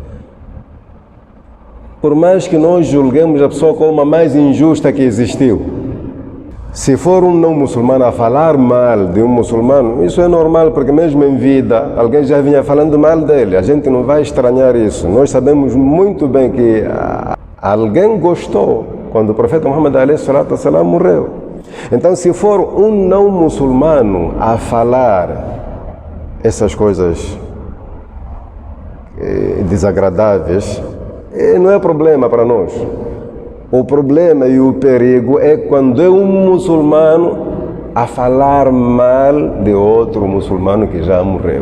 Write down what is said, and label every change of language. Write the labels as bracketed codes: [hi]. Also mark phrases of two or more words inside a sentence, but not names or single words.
[pt] Por mais que nós julguemos a pessoa como a mais injusta que existiu, se for um não muçulmano a falar mal de um muçulmano, isso é normal, porque mesmo em vida, alguém já vinha falando mal dele. A gente não vai estranhar isso. Nós sabemos muito bem que alguém gostou quando o profeta Muhammad [ar] عليه الصلاة والسلام [pt] morreu. Então, se for um não muçulmano a falar essas coisas desagradáveis, não é problema para nós. O problema e o perigo é quando é um muçulmano a falar mal de outro muçulmano que já morreu.